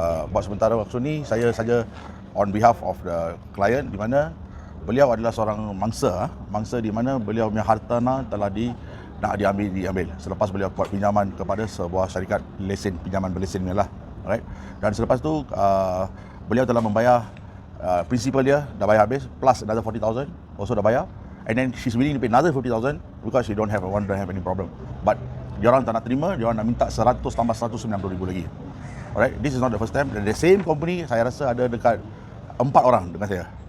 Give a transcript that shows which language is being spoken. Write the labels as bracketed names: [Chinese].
[Malay] Buat sementara waktu ni saya saja [English] on behalf of the client, [Malay] di mana beliau adalah seorang mangsa di mana beliau punya hartanah telah nak diambil selepas beliau buat pinjaman kepada sebuah syarikat pinjaman berlesen ni lah. [English] Right? [Malay] Dan selepas tu beliau telah membayar [English] principal [Malay] dia dah bayar habis [English] plus another 40,000 also [Malay] dah bayar, [English] and then she's willing to pay another 50,000 because she don't have any problem. [Malay] But diorang tak nak terima, diorang nak minta 100 tambah 190,000 lagi. [English] Alright, this is not the first time. The same company [Malay] saya rasa ada dekat 4 orang dengan saya.